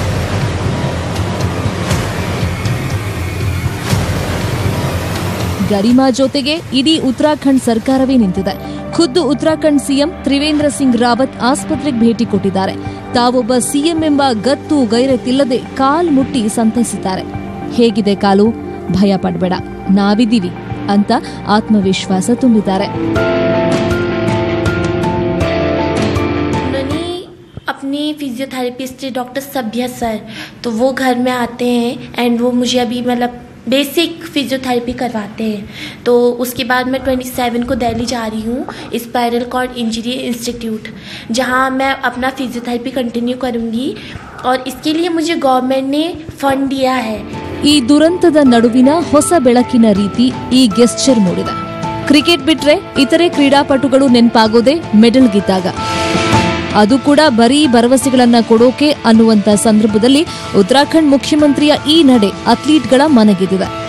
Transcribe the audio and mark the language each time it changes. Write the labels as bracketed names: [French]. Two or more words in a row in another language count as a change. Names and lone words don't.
[Kannada] ಗರಿಮಾ ಜೊತೆಗೆ ಇಡೀ ಉತ್ತರಾಖಂಡ್ ಸರ್ಕಾರವೇ ನಿಂತಿದೆ. ಖುದ್ದು ಉತ್ತರಾಖಂಡ್ ಸಿಎಂ ತ್ರಿವೇಂದ್ರ ಸಿಂಗ್ ರಾವತ್ ಆಸ್ಪತ್ರೆಗೆ ಭೇಟಿ ಕೊಟ್ಟಿದ್ದಾರೆ. ತಾವೊಬ್ಬ ಸಿಎಂ ಎಂಬ ಗತ್ತು ಗೈರತಿಲ್ಲದೆ ಕಾಲ್ ಮುಟ್ಟಿ ಸಂತೈಸಿದ್ದಾರೆ. ಹೇಗಿದೆ ಕಾಲು? ಭಯ ಪಡಬೇಡ, ನಾವಿದ್ದೀವಿ ಅಂತ ಆತ್ಮವಿಶ್ವಾಸ ತುಂಬಿದ್ದಾರೆ. [Hindi] अपनी फिजियोथेरेपिस्ट डॉक्टर सभ्या सर, तो वो घर में आते हैं एंड वो मुझे अभी मतलब [English] basic physiotherapy [Hindi] करवाते हैं. तो उसके बाद मैं 27 को दिल्ली जा रही हूँ [English] spinal cord injury institute, [Hindi] जहाँ मैं अपना [English] physiotherapy continue [Hindi] करूँगी और इसके लिए मुझे गवर्नमेंट ने फंड दिया है. [Kannada] ಈ ದುರಂತದ ನಡುವಿನ ಹೊಸ ಬೆಳಕಿನ ರೀತಿ ಈ ಗೆಸ್ಚರ್ ಮೂಡಿದೆ. ಕ್ರಿಕೆಟ್ ಬಿಟ್ರೆ ಇತರೆ ಕ್ರೀಡಾಪಟುಗಳು ನೆನಪಾಗೋದೇ ಮೆಡಲ್ ಗೆದ್ದಾಗ. ಅದು ಕೂಡ ಬರೀ ಭರವಸೆಗಳನ್ನ ಕೊಡೋಕೆ ಅನ್ನುವಂತ ಸಂದರ್ಭದಲ್ಲಿ ಉತ್ತರಾಖಂಡ್ ಮುಖ್ಯಮಂತ್ರಿಯ ಈ ನಡೆ ಅಥ್ಲೀಟ್ಗಳ ಮನಗೆದ್ದಿದೆ.